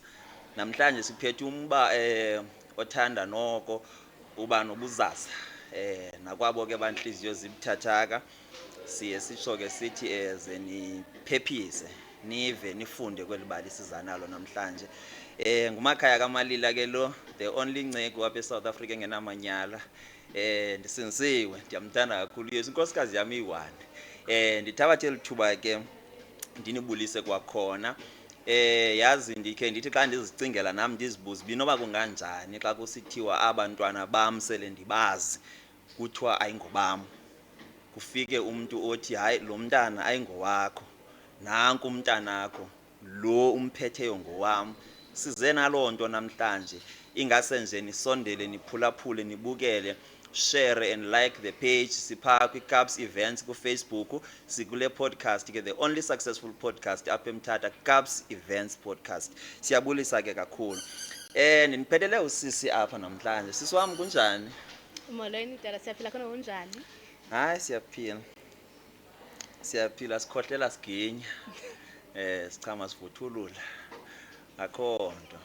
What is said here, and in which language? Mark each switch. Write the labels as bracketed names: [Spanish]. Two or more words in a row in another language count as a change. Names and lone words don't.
[Xhosa] Namhlanje siphethe umba othanda noko uba nobuzaza. Nakwabo ke banhliziyo zibuthathaka siye sitsho ke sithi ze niphephise nive nifunde kweli bali siza nalo namhlanje. Ngumakhaya kaMalila ke lo, [English] the only [Xhosa] ncegu apha eSouth Africa engenamanyala. Ndisindisiwe, ndiyamthanda kakhulu Yesu, inkosikazi yami iyi-1. Ndithabathe lithuba ke ndinibulise kwakhona. Yazi ndikhe ndithi xa ndizicingela nam ndizibuze binoba kunganjani xa kusithiwa abantwana bam sele ndibazi kuthiwa ayingobam. Kufike umuntu othi hayi lo mntana ayingowakho, nanku umntanakho, lo umphetheyo ngowam. Size naloo nto namhlanje, ingase nje nisondele niphulaphule nibukele, [English] share and like the page. [Xhosa] Sipha kwiCups Events kuFacebook, sikule podcast ke [English] the only successful podcast [Xhosa] apha eMthatha, Cups Events podcast. Siyabulisa ke kakhulu. Ndiniphethele usisi apha namhlanje. Sisi wami kunjani? Molweni Dala, siyaphila khona unjani? Hayi siyaphila. Siyaphila sikhohlela siginya. Sichama sivuthulula. Akho nto.